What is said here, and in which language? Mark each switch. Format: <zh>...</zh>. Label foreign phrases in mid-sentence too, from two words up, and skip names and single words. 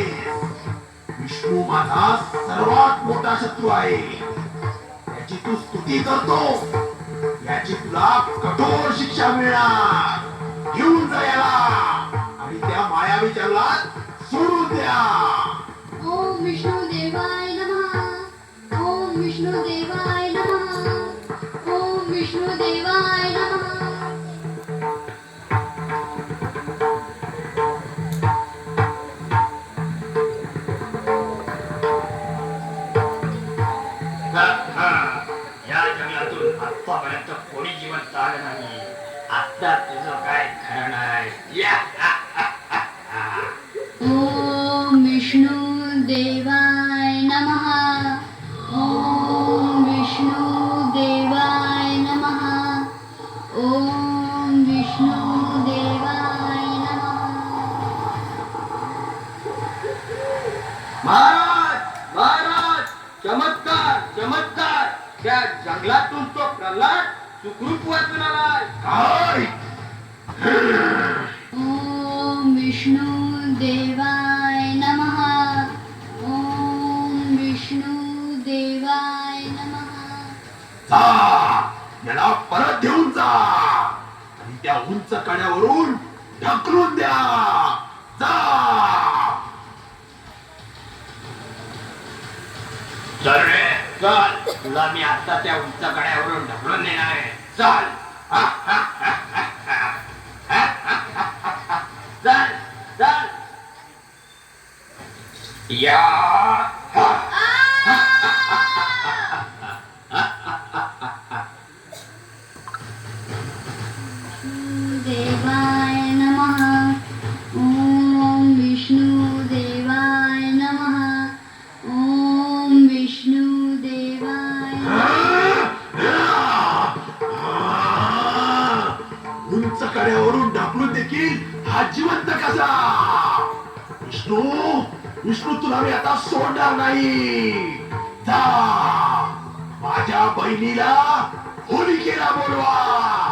<mr>विष्णू माझा सर्वात मोठा शत्रू आहे. याची तू स्तुती करतो, याची तुला कठोर शिक्षा मिळणार. घेऊन जा याला आणि त्या मायावी जंगलात सोडून द्या.</mr> <sa>ओम विष्णू देवाय नमः. ओम विष्णू देवाय नमः. ओम विष्णू देवाय नमः.</sa> <mr>या जंगलातून आतापर्यंत कोणी जिवंत आलं नाही. आता तुझं काय खरं नाही.</mr> <sa>ओम विष्णू देवाय नमः. ओम विष्णू देवाय नमः. ओम विष्णू देवाय नमः.</sa> <mr>महाराज, महाराज, चमत्कार, चमत्कार. त्या जंगलातून तो प्रल्हाद सुखरूप वाचून आलाय. काय?</mr> <sa>ओम विष्णू देवाय नमः. ओम विष्णू देवाय नमः.</sa> <mr>जा, याला परत घेऊन जा आणि त्या उंच कड्यावरून ढकलून द्या. जा. चल रे, चल. तुला मी आता त्या उंच कड्यावरून ढकलून देणार आहे. चल. चल, चल. या.</mr> <sa>देवाय नमः. ओम विष्णू देवाय नमः. ओम विष्णू देवाय</sa> <mr>उंच कड्यावरून ढकलून देखील हा जिवंत कसा? विष्णू, विष्णू, तुला मी आता सोडणार नाही. जा, माझ्या बहिणीला होलिकेला बोलवा.</mr>